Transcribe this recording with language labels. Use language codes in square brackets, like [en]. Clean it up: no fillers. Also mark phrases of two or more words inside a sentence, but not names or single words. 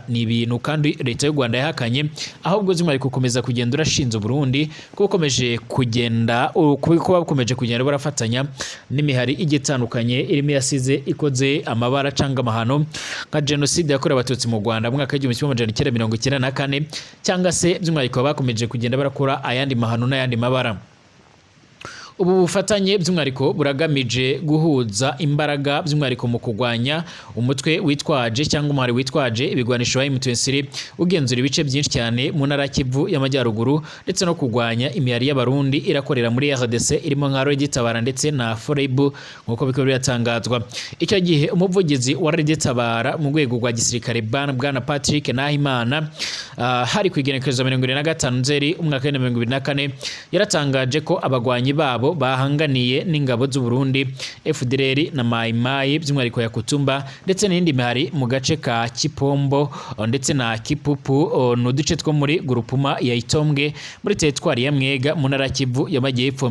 [rw] Ni ibintu kandi leta y'u Rwanda yahakanye, ahubwo zimari gukomeza kugenda urashinza Burundi ko bakomeje kugenda barafatanya n'imihari igitandukanye irimo yasize ikoze amabara canga amahano nka genocide yakorewe abatutsi mu Rwanda mu mwaka w'1994 cyangwa se by'umwihariko bakomeje kugenda barakora ayandi mahano n'ayandi mabara. Ubu bufatanye by'umwihariko buragamije guhuza imbaraga by'umwihariko mu kugwanya umutwe witwaje cyangwa umuhari witwaje ibigwanisho wa M23 ugenzura ibice byinshi cyane mu ntara Kivu y'Amajyaruguru ndetse no kugwanya imihari y'abarundi irakorera muri RDC irimo nka Tabara ndetse na Forebu nkuko biko biratangazwa. Icyo gihe umuvugizi wa Tabara mu rwego rwa gisirikare Bwana Patrick Nahimana hari kwigenekereza 25 Nzeri umwaka wa 2024 yaratangaje ko abagwanyi babo bahanganiye n'ingabo z'u Burundi FDLR na Mai Mai by'umwihariko ya Kutumba ndetse n'indi mihari mu gace ka Kipombo ndetse na Kipupu n'uduce two muri grupuma ya Itombwe muri teritwari ya Mwega mu ntara Kivu y'Amajyepfo.